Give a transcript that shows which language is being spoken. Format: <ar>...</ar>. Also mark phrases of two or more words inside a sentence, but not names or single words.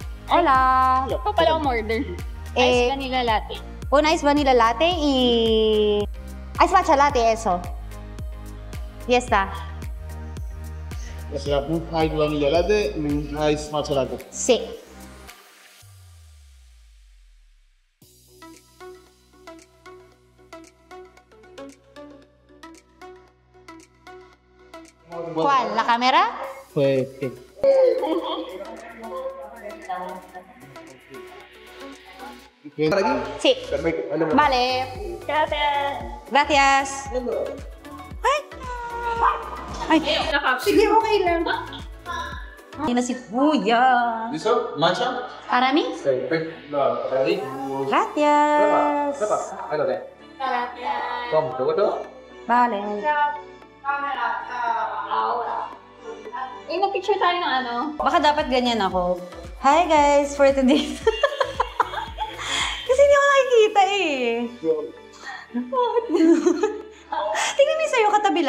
<es>Hola!</es> <tl>Ito pala ang order. Ice vanilla latte.</tl> <es>Un ice vanilla latte y... Ice matcha latte, eso. Y está. O sea, un ice vanilla latte, un ice matcha latte. Sí. ¿Cuál? ¿La cámara? Pues, ¿qué? ¿Quieres estar aquí? Sí. Perfecto. Vale, Vale. Gracias. Gracias. Ay. Ay.</es> <tl>Sige, okay lang. Ay, na si Kuya.</tl> <es>¿Listo? ¿Matcha? Para mí? Perfecto. No, para ti. Gracias. Ahí lo tenés. ¿Cómo? ¿Te gustó? Vale.</es> <tl>Nag-picture tayo ng ano. Baka dapat ganyan ako.</tl> <en>Hi guys, for today.</en> <tl>Kasi hindi ako nakikita eh. Tingnan mo sa'yo katabila.</tl>